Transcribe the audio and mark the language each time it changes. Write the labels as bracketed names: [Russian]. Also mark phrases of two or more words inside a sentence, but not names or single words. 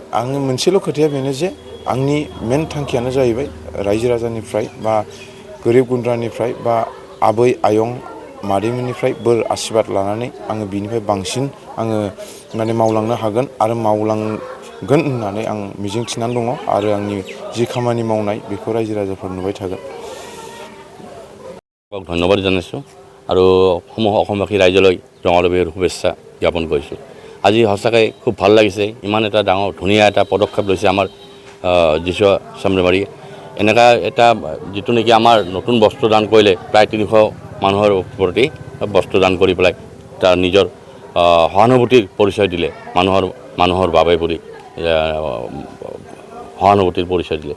[Bodo] आंनि मोनसेल' खोथाया बेनो जे आंनि मेन थांखियानो जाहैबाय रायजो राजानिफ्राय बा गोरिब गुन्द्रानिफ्राय बा आबै आयं मादैमोननिफ्राय बोर आशिर्बाद लानानै आङो बिनिफ्राय बांसिन आङो माने मावलांनो हागोन आरो मावलांगोन होननानै आं मिजिं थिनानै दङ आरो आंनि जि खामानि मावनाय बेखौ रायजो राजाफोर नुबाय थागोन। [Assamese] ধন্যবাদ জানাইছোঁ আৰু অসমবাসী ৰাইজলৈ ৰঙালী বিহুৰ শুভেচ্ছা জ্ঞাপন কৰিছোঁ। আজি সঁচাকৈ খুব ভাল লাগিছে, ইমান এটা ডাঙৰ ধুনীয়া এটা পদক্ষেপ লৈছে আমাৰ যিচু চামৰামাৰী। এনেকুৱা এটা যিটো নেকি আমাৰ নতুন বস্ত্ৰ দান কৰিলে প্ৰায় 300 মানুহৰ প্ৰতি বস্ত্ৰ দান কৰি পেলাই তাৰ নিজৰ সহানুভূতিৰ পৰিচয় দিলে মানুহৰ বাবে বুলি সহানুভূতিৰ পৰিচয় দিলে।